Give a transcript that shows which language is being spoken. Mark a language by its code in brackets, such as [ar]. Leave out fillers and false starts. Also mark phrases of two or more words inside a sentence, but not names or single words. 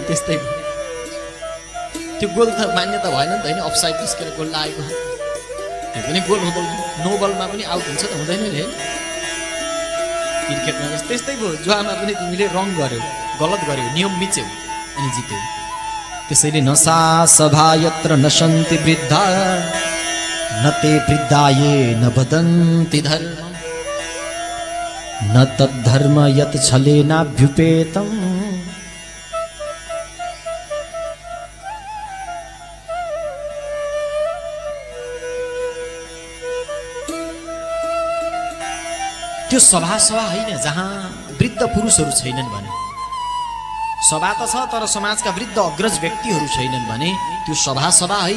[ne] त्यस्तै त्यो गोल त मान्यता भएन नि त होइन, अफसाइड निस्केर गोल लागेको त्यो पनि गोल हुँदैन। नो बलमा पनि आउट हुन्छ त हुँदैन नि क्रिकेटमा। त्यस्तै भयो, जुवामा पनि तिमीले रङ गर्यौ, गलत गर्यौ, नियम मिच्यौ अनि जित्यौ। [sa] त्यसैले नसा सभा यत्र नशन्ति वृद्धा, न ते वृद्धाये न वदन्ति धर्म, न तद्धर्म यत् छलेनाभ्युपेतम्। [ne] त्यो सभा होइन जहाँ वृद्ध पुरुषहरू छैनन् भने। सभा त छ तर समाजका वृद्ध अग्रज व्यक्तिहरू छैनन् भने त्यो सभा होइन।